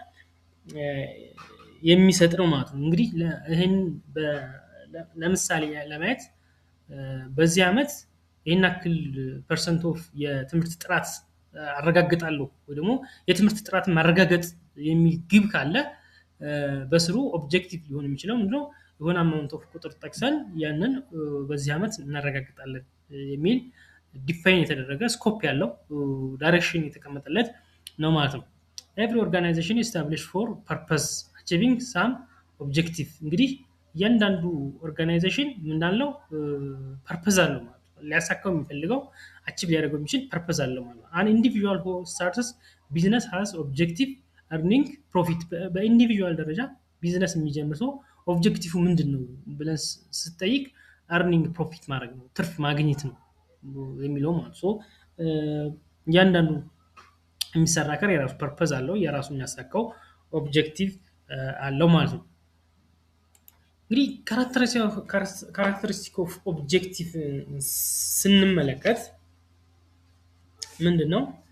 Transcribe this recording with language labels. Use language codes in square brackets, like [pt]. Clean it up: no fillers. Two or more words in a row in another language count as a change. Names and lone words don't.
[am] የሚሰጥ ነው ማለት ነው። እንግዲህ ይሄን ለምሳሌ ለማየት በዚህ አመት ይሄን አክል [en] percent of [am] የትምህርት ጥራት አረጋግጣለሁ ወይ ደግሞ የትምህርት ጥራት ማረጋገጥ የሚል ግብ ካለ በስሩ ኦብጀክቲቭ ሊሆን የሚችለው ምንድነው? የሆነ [en] amount of [am] ቁጥር ጠቅሰን ያንን በዚህ አመት እናረጋግጣለን የሚል ዲፋይን የተደረገ ስኮፕ ያለው ዳይሬክሽን የተቀመጠለት ነው ማለት ነው። [en] every organization established for purpose achieving some objective [am] እንግዲህ እያንዳንዱ ኦርጋናይዜሽን ምንድነው ፐርፐዝ አለው ማለት ነው። ሊያሳካው የሚፈልገው አቺቭ ሊያደርገው የሚችል ፐርፐዝ አለው ማለት ነው። [en] an individual who starts business has objective earning profit [am] በኢንዲቪጁዋል ደረጃ ቢዝነስ የሚጀምር ሰው ኦብጀክቲቭ ምንድነው ብለን ስጠይቅ [en] earning profit [am] ማድረግ ነው ትርፍ ማግኘት ነው የሚለው ማለት ነው። እያንዳንዱ የሚሰራ ከር የራሱ ፐርፐዝ አለው የራሱ የሚያሳካው ኦብጀክቲቭ አለው ማለት ነው። እንግዲህ [en] characteristic of objective [am] ስንመለከት ምንድነው?